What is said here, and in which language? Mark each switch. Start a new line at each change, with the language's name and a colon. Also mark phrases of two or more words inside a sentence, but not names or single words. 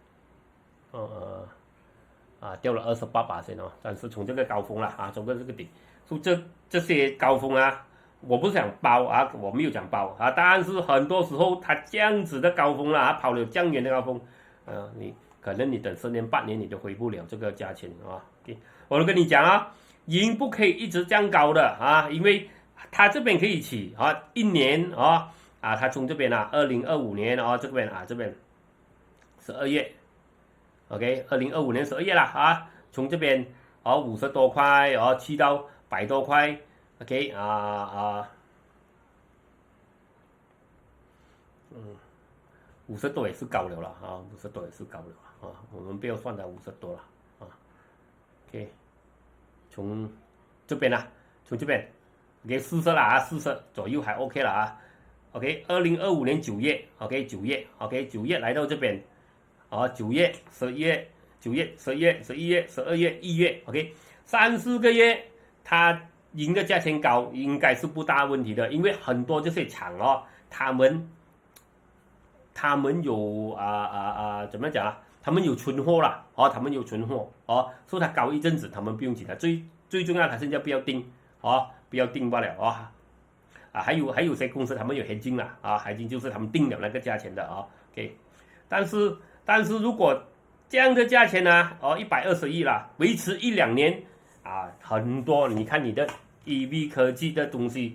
Chinese: 掉了28%但是從這個高峰了從這個底，所以這些高峰我不是想包我沒有講包但是很多時候它這樣子的高峰了跑了這樣遠的高峰你可能你等10年8年你都回不了這個價錢okay， 我都跟你講銀不可以一直這樣高的因為它這邊可以起一年它從這邊2025年這邊12月 OK， 2025年12月啦從這邊50多塊去到100多塊 OK 50 多也是高了啦50多也是高了我們不要算到50多了 OK，從這邊從這邊 OK 40啦40左右還 OK 了OK， 2025年9月 OK 9月來到這邊9月11月9月10月11月12月1月 OK 3-4個月它銀的價錢高應該是不大問題的，因為很多這些廠他們有怎麼講他們有存貨啦他們有存貨所以它高一陣子他們不用緊，最重要它現在不要定不要定罷了還有些公司他們有 hedging 啦hedging 就是他們定了那個價錢的OK， 但是如果這樣的價錢120億啦，維持1-2年很多你看你的 EV 科技的東西